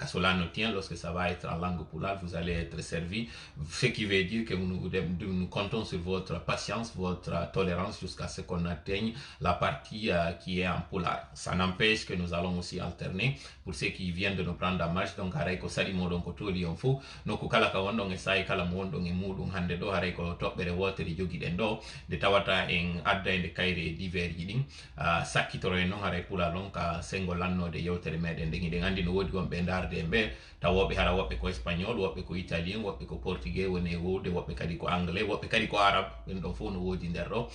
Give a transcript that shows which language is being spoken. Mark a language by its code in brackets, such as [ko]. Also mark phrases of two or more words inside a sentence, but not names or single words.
[fr] Car cela nous tient, lorsque ça va être en langue poulard, vous allez être servi, ce qui veut dire que nous comptons sur votre patience, votre tolérance jusqu'à ce qu'on atteigne la partie qui est en poulard. Ça n'empêche que nous allons aussi alterner pour ceux qui viennent de nous prendre en marche. [ff] Donc haray ko sali modon ko toli on fo nokku kala ka wondon e sai kala mo wondon e mudum hande do haray ko tobbere wotere jogiɗen ɗo de tawata en adda e kayre divers ji ɗin sakkitoro en noon haray pula ɗon ka sengo lannode yewtere meɗen nden iɗen andi no wodi wonɓe darde en ɓe tawoɓe hara woɓɓe ko espagnol, woɓɓe ko italien, woɓɓe ko portugais woni e wowde, woɓɓe kadi ko anglais, woɓɓe kadi ko arabe, ɗen ɗon fof no wodi nder ɗo.